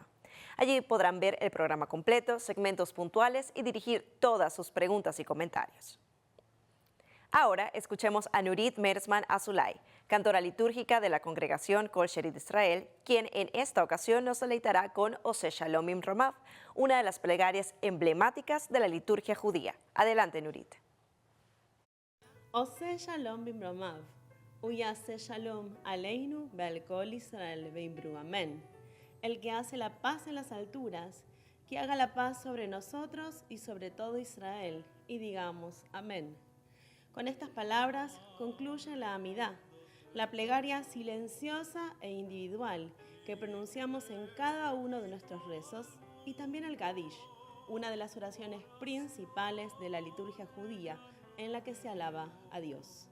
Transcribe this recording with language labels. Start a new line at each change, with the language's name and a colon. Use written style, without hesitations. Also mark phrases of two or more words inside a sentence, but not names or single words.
Spanish: Allí podrán ver el programa completo, segmentos puntuales y dirigir todas sus preguntas y comentarios. Ahora escuchemos a Nurit Merzman Azulay, cantora litúrgica de la congregación Kol Sherit Israel, quien en esta ocasión nos deleitará con Ose Shalom Bimromav, una de las plegarias emblemáticas de la liturgia judía. Adelante, Nurit.
Hebrew: עושה שלום במרומיו, ויעשה שלום עלינו ועל כל ישראל ואמרו אמן.
Spanish: El que hace la paz en las alturas, que haga la paz sobre nosotros y sobre todo Israel, y digamos Amén. Con estas palabras concluye la Amidá, la plegaria silenciosa e individual que pronunciamos en cada uno de nuestros rezos, y también el Kadish, una de las oraciones principales de la liturgia judía en la que se alaba a Dios.